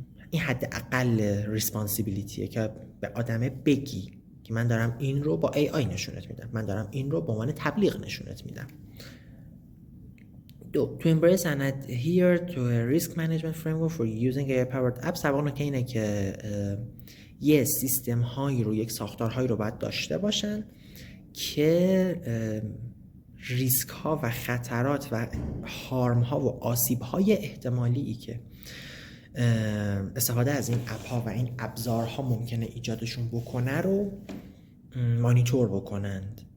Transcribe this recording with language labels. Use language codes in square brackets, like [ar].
[fa] این حد اقل ریسپانسیبیلیتیه که به آدمه بگی که من دارم این رو با AI نشونت میدم، من دارم این رو به عنوان تبلیغ نشونت میدم. 2. [en] To embrace and adhere to a risk management framework for using AI powered apps. [fa] طبعا که اینه که یه سیستم هایی رو، یک ساختارهایی رو باید داشته باشن که ریسک ها و خطرات و هارم ها و آسیب های احتمالی که استفاده از این اپ ها و این ابزارها ممکنه ایجادشون بکنه رو مانیتور بکنند.